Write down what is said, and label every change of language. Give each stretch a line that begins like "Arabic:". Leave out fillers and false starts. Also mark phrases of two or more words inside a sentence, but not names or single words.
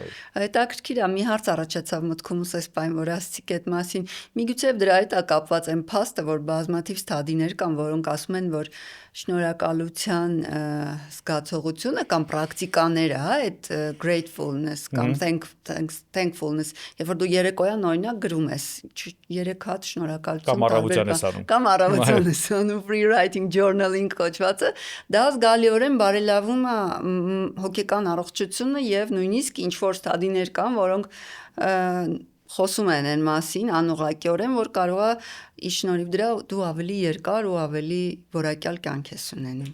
Armenian: հետաքրքիր է մի հարց առաջացավ մտքումս այս բան որ ասցիք այդ մասին միգուցե դրա հետ է կապված այն փաստը որ բազմաթիվ ստադիներ կան որոնք ասում են որ շնորհակալության զգացողությունը կամ պրակտիկաները, հա, այդ gratefulness կամ thankfulness, երբ որ դու երեկոյան օրինակ գրում ես 3 հատ շնորհակալություն կամ առավոտյան ես անում
English: free writing journaling
Armenian: կոչվածը, դա զգալիորեն բարելավում է հոգեկան առողջությունը եւ նույնիսկ ինչ որ ստադիներ կան, որոնք խոսում են այն մասին անուղղակիորեն, որ կարող է ի շնորհիվ դրա դու ավելի երկար ու ավելի որակյալ կյանք ես ունենում։